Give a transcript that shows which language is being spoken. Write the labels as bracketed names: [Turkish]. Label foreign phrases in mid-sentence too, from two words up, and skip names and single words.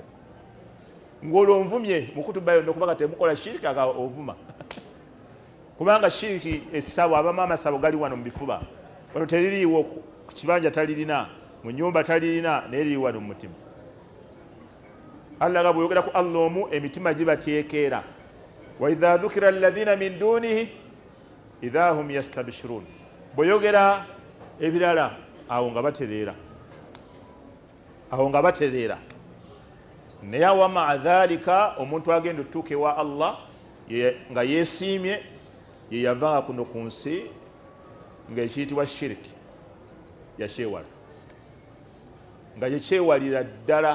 [Ganda] Ng'olwo nvumye mu kutuba yonna okuba nga temukola shiriki aga ovuma. Kubanga shiriki essabo, abamu amasabo gali wano mu bifuba, wano teririiwo, ku kibanja talirina, mu nnyumba talirina, naye liri wano mu mutima. Allah nga bw'oyogera ku Allah omu emitima gibateekera. [Arabic] و إذا ذكر الذين من دونه إذا هم يستبشرون. [Ganda] Bw'oyogera ebirala awo nga batereera, awo nga batereera. Naye [Arabic] و مع ذلك [Ganda] omuntu agenda otuuka ewa Allah nga yeesiimye, ye yavanga kuno ku nsi ng'ekiyitibwa shiriki yakyewala, nga yekyewalira ddala.